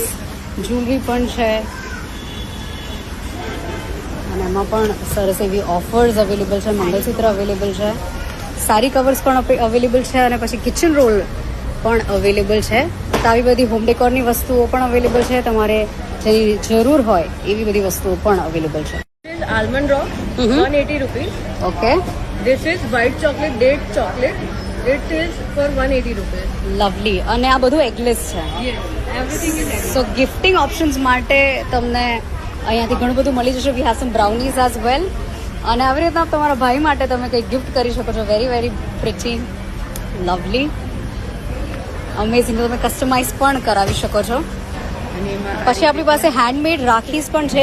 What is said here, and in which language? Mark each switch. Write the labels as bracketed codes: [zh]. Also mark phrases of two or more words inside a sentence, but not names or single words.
[gu] જ્વેલરી પણ છે અને એમાં પણ સરસ એવી ઓફર્સ અવેલેબલ છે. મંગલસૂત્ર અવેલેબલ છે, સારી કવર્સ પણ અવેલેબલ છે અને પછી કિચન રોલ પણ અવેલેબલ છે. તો આવી બધી હોમ ડેકોરની વસ્તુઓ પણ અવેલેબલ છે. તમારે જેની જરૂર હોય એવી બધી વસ્તુઓ પણ અવેલેબલ છે. [en] This is almond rock, 180 rupees. ઓકે, This is white chocolate, date chocolate. It is for 180 rupees. [gu] લવલી. અને આ બધું એગલેસ છે. [en] Yes, everything is egg. [gu] સો [en] gifting options [gu] માટે તમને અહીંયાથી ઘણું બધું મળી જશે. [en] we have some brownies as well. [gu] અને આવી રીતના તમારા ભાઈ માટે તમે કંઈક ગિફ્ટ કરી શકો છો. [en] very very pretty, lovely, amazing. [gu] તમે કસ્ટમાઇઝ પણ કરાવી શકો છો. પછી આપણી પાસે હેન્ડમેડ રાખીસ પણ છે.